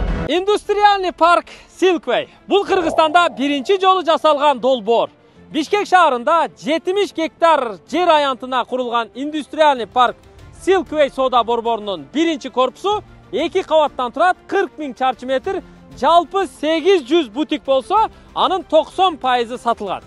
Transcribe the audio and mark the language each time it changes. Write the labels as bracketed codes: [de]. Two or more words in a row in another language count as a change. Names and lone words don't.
[kk] Индустриальный парк Silkway. Бұл Қырғызстанда бірінші жолы жасалған долбоор. [ky] Бишкек шаарында 70 гектар жер аянтына құрылған Индустриальный парк Silkway сода борборунун биринчи корпусу 2 кабаттан турат, 40 000 чарчы метр, жалпы 800 бутик болсо, анын 90% сатылган.